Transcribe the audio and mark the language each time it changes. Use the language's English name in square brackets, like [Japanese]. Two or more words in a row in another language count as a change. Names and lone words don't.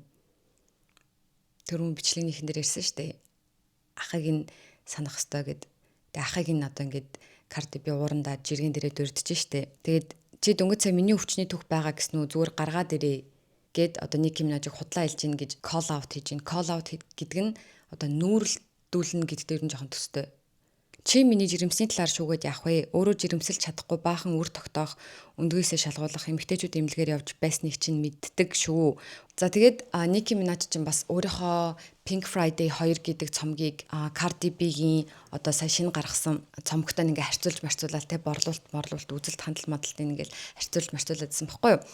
[Mongolian] Төрөн бичлэгнийхэн дээр ярьсан штэ. Ахыг нь санах ёстой гэд. Тэгээ ахыг нь одоо ингээд Cardi B уурандаа жиргэн дээрээ дурдж штэ. Тэгээд чи дөнгөж сая миний өвчний түүх байгаа гэсэн үү зүгээр гаргаад ирээ гэд одоо Nicki Minaj-ыг худлаа хэлж гин гэж [English] call out [Mongolian] хийж гин. [English] Call out [Mongolian] гэдэг нь одоо нүүрэлдүүлнэ гэдэг дээр нь жоохон төстэй. Чи миний жирэмсний талаар шүүгээд яах вэ? Өөрөө жирэмсэлж чадахгүй баахан үр тогтоох, өндгөөсөө шалгуулах эмэгтэйчүүд эмнэлгээр явж байсныг чинь мэддэг шүү. За тэгээд Nicki Minaj чинь бас өөрийнхөө Pink Friday 2 гэдэг цомгийг Cardi B-гийн одоо сая шинэ гаргасан цомогтой ингээ харьцуулж марцуулаад те борлуулалт үзэлт хандлт мадалтыг ингээл харьцуулж марцуулаадсан баггүй юу.